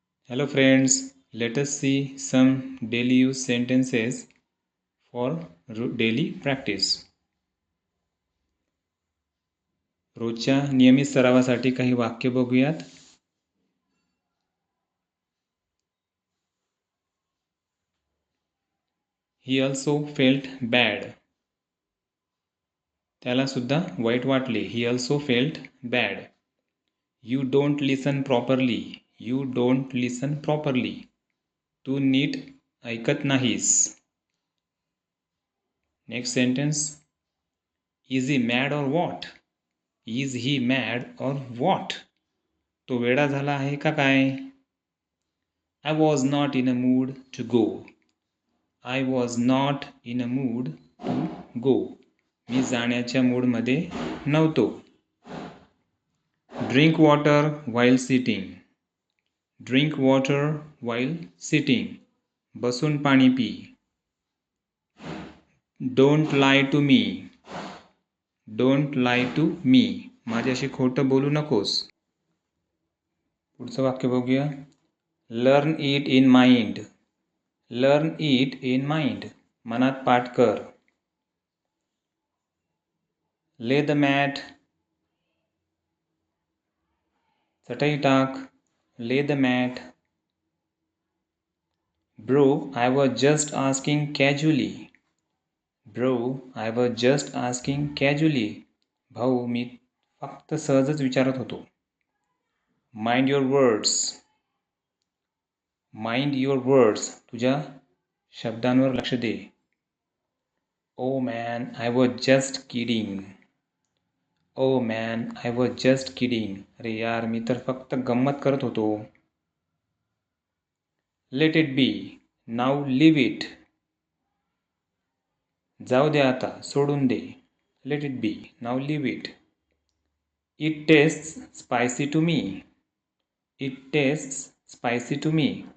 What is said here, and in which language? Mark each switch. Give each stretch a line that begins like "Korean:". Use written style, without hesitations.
English: Hello friends, let us see some daily use sentences for daily practice.
Marathi: रोजच्या नियमित सरावासाठी काही वाक्य बघूयात.
English: He also felt bad.
Marathi: त्याला सुद्धा वाईट वाटले.
English: He also felt bad. You don't listen properly. You don't listen properly.
Marathi: तू नीट ऐकत नाहीस.
English: Next sentence. Is he mad or what? Is he mad or what?
Marathi: तो वेडा झाला आहे का काय?
English: I was not in a mood to go. I was not in a mood to go.
Marathi: मी जाण्याच्या मूडमध्ये नव्हतो.
English: Drink water while sitting. Drink water while sitting.
Marathi: बसून पाणी P.
English: Don't lie to me. Don't lie to me.
Marathi: माझ्याशी खोटं बोलू नकोस. पुढचं वाक्य बघूया.
English: Learn it in mind. Learn it in mind.
Marathi: मनात पाठ कर.
English: Lay the mat.
Marathi: चटई टाक.
English: Lay the mat. Bro, I was just asking casually. Bro, I was just asking casually.
Marathi: भाऊ, मी फक्त सहजच विचारत होतो.
English: Mind your words. Mind your words.
Marathi: तुझ्या शब्दांवर लक्ष दे.
English: Oh man, I was just kidding. Oh man, I was just kidding.
Marathi: अरे यार, मी तर फक्त गंमत करत होतो.
English: Let it be. Now leave it.
Marathi: जाऊ दे आता, सोडून दे.
English: Let it be. Now leave it. It tastes spicy to me. It tastes spicy to me.